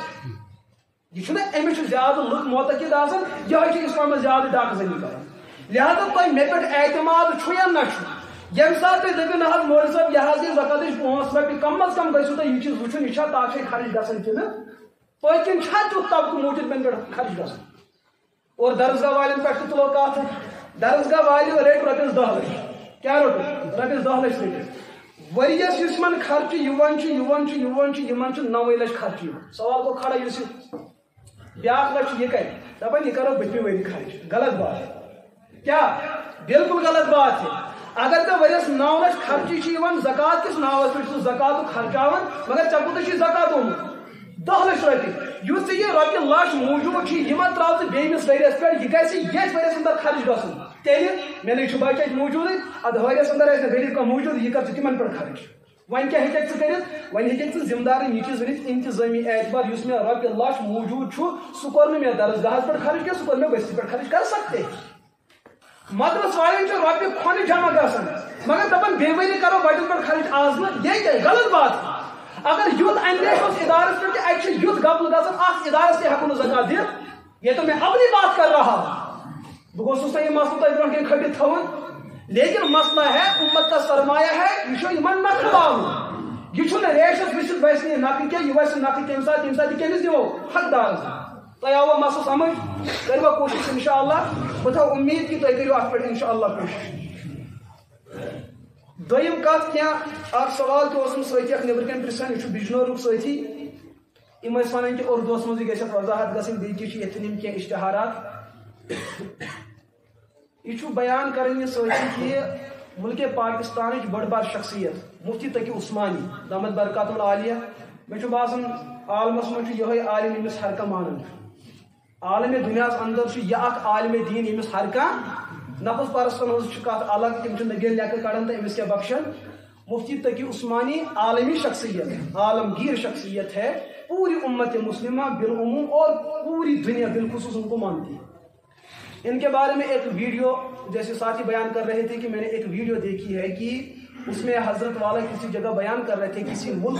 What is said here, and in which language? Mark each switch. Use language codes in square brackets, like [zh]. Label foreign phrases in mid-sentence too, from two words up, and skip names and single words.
[ks] یہِ چھُنہ أمِس چھُ زیادٕ لُکھ معتقد آسان یِہوے چھُ اِسلامس زیادٕ ڈاکہٕ زٔنی کران لہٰذا تۄہہِ مےٚ پٮ۪ٹھ اعتماد چھُ یا نہ چھُ ییٚمہِ ساتہٕ تُہۍ دٔپِو نہ حظ مولوی صٲب یہِ حظ دِی زکاتٕچ 5 رۄپیہِ کم از کم گژھِو تۄہہِ یہِ چیٖز وٕچھُن یہِ چھا تاکھے خرٕچ گژھان کِنہٕ پٔتۍ کِنۍ چھا تیُتھ طبقہٕ موٗجوٗد مےٚ پٮ۪ٹھ خرٕچ گژھان اور درسگاہ والٮ۪ن پٮ۪ٹھ تہِ تُلو کتھ درسگاہ والیو رٔٹۍ رۄپیس 10 لچھ کیٛاہ روٚٹُکھ رۄپیس 10 لچھ رٔٹِکھ وريس يسمن خرچ يوان 9 لچھ خرچ سوال کو کھڑا اس بیاکھ لچھ یہ کرے دپان یہ کرو بتمہ وری خرچ [ur] غلط بات کیا بالکل غلط بات ہے [ks] اگر تو ورس 9 لچھ خرچی زکات کس ناوس پہ زکات خرچاون مگر ژے کوتاہ زکات اومت 10 لچھ رۄپیہِ یُس یہ رۄپیہِ لچھ موجود یہ مت تراو ژٕ بیٚیِس ؤرِیَس پٮ۪ٹھ یہ گژھِ یتھ ؤرِیَس اندر خرچ گژھُن تیٚلہِ مےٚ نٕے چھُ بچہِ موجودٕے ادٕ ؤرِیَس اندر آسہِ غریب کانٛہہ موجود یہ کر ژٕ تِمن پٮ۪ٹھ خرچ وۄنۍ کیٛاہ ہیٚککھ ژٕ کٔرِتھ وۄنۍ ہیٚککھ ژٕ ذمہٕ دارن یہ چیٖز ؤنِتھ انتظٲمی اعتبار یُس مےٚ رۄپیہِ لچھ موجود چھُ سُہ کوٚر نہٕ مےٚ درسگاہس پٮ۪ٹھ خرچ کینٛہہ سُہ کوٚر مےٚ بستی پٮ۪ٹھ خرچ [ur] کر سکتے [ks] مدرس والٮ۪ن چھِ رۄپیہِ کھۄنہٕ جمع گژھان مگر دپان بیٚیہِ ؤری کرو بچن پٮ۪ٹھ خرچ آز نہٕ یہ کیٛاہ غلط بات اگر یُتھ اندیش اوس ادارس پہ کہ اتہ یُتھ گبل گژھان اتھ ادارس تہ ہیٚکو نہٕ زکات دِتھ [ur] یہ تو میں اپنی بات کر رہا ہوں [ks] بہ گوٚژھُس نہٕ یہ مسلہٕ تۄہہِ برونٛٹھ کَنہِ کھٔٹِتھ تھاوُن [ur] لیکن مسئلہ ہے امت کا سرمایہ ہے [ks] یہ چھُ یِمن نہ کھلاوُن یہ چھُنہٕ ریشس وٕچھِتھ ویسہِ نہٕ نقل کینٛہہ یہ ویسہِ نقل تمہِ ساتہٕ یہِ کٔمِس دِمو حقدارس تۄہہِ آوا مسلہٕ سمجھ کٔروا کوٗشش انشاءاللہ بہٕ تھاو اُمید کہ تُہۍ کٔرِو اتھ پٮ۪ٹھ انشاءاللہ کوٗشش دوٚیِم کتھ کینٛہہ اکھ سوال تہِ اوسُم سۭتی اکھ نیٚبرٕ کَنۍ پرژھان یہِ چھُ بِجنورُک سۭتی یِم ٲسۍ وَنان کہِ اردوٗوَس منٛزٕے گژھِ اَتھ وضاحت گژھٕنۍ بیٚیہِ تہِ چھِ ییٚتھٮ۪ن یِم کینٛہہ اشتہارات یہ چھُ بیان کران یہ سۭتی کہ ملک پاکستانٕچ بٔڑ بار شخصیت مفتی تقی عثمانی [ar] دامت برکات العالیہ [ks] مےٚ چھُ باسان عالمس منٛز چھُ یِہوے عالم ییٚمِس ہر کانٛہہ مانان چھُ عالمِ دُنیاہس اندر چھُ یہِ اکھ عالمِ دیٖن ییٚمِس ہر کانٛہہ نفس پرستن ہٕنٛز چھِ کتھ الگ تِم چھِ نگیل لیکھٕ کڑان تہٕ أمِس کیٛاہ بخشن [ur] مفتی تقی عثمانی عالمی شخصیت عالمگیر شخصیت ہے پوری امت مسلمہ بالعموم اور پوری دنیا بالخصوص ان کو مانتی ہے ان کے بارے میں ایک ویڈیو جیسے ساتھی بیان کر رہے تھے کہ میں نے ایک ویڈیو دیکھی ہے کہ اس میں حضرت والا کسی جگہ بیان کر رہے تھے کسی ملک